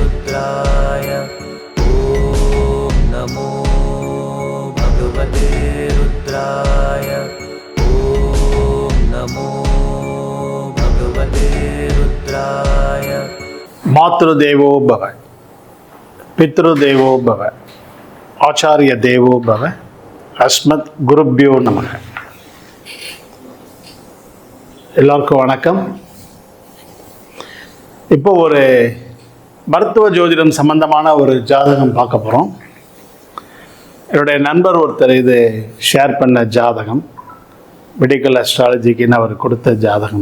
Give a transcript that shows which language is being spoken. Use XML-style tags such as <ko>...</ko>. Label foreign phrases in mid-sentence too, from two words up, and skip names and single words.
<sa>रुद्राय ॐ नमो भगवते रुद्राय ॐ नमो भगवते रुद्राय। मातृदेवो भव, पितृदेवो भव, आचार्य देवो भव, अस्मत् गुरुभ्यो नमः.</sa> <ta>எல்லாருக்கும் வணக்கம். இப்போ ஒரு மருத்துவ ஜோதிடம் சம்பந்தமான ஒரு ஜாதகம் பார்க்க போகிறோம். என்னுடைய நண்பர் ஒருத்தர் இது ஷேர் பண்ண ஜாதகம்,</ta> <en>medical astrologyக்குன்னு</en> <ta>அவர் கொடுத்த ஜாதகம்.</ta>